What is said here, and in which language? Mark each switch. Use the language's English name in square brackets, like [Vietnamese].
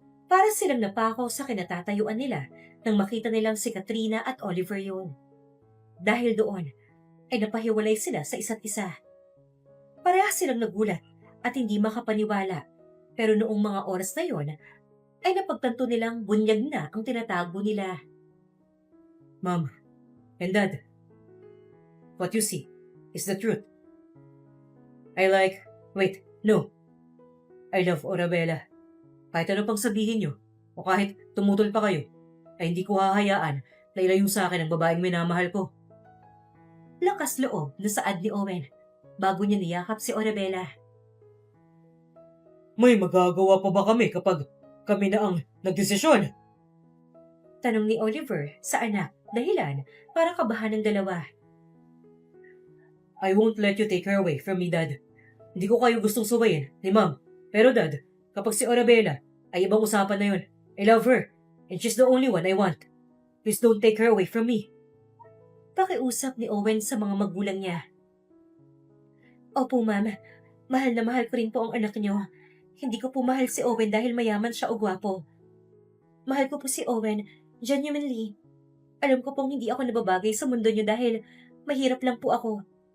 [Filipino] Para silang napakaw sa kinatatayuan nila nang makita nilang si Katrina at Oliver yun. Dahil doon, ay napahiwalay sila sa isa't isa. Parehas silang nagulat at hindi makapaniwala. Pero noong mga oras na yon, ay napagtanto nilang bunyag na ang tinatago nila. [English] Mom and Dad, what you see is the truth. No. I love Orabella. [Filipino] Kahit ano pang sabihin niyo, o kahit tumutol pa kayo, ay hindi ko hahayaan na ilayo sa akin ang babaeng minamahal ko. Lakas loob na saad ni Owen bago niya niyakap si Orabella. May magagawa pa ba kami kapag kami na ang nagdesisyon? Tanong ni Oliver sa anak, dahilan para kabahan ng dalawa. [English] I won't let you take her away from me, Dad. [Filipino] Hindi ko kayo gustong suwayin ni Mom. Pero Dad, kapag si Orabella ay ibang usapan na yun. [English] I love her, and she's the only one I want. Please don't take her away from me. [Filipino] Pakiusap ni Owen sa mga magulang niya. Opo, ma'am. Mahal na mahal ko rin po ang anak niyo. Hindi ko po mahal si Owen dahil mayaman siya o gwapo. Mahal ko po si Owen, genuinely. Alam ko pong hindi ako nababagay sa mundo niyo dahil mahirap lang po ako.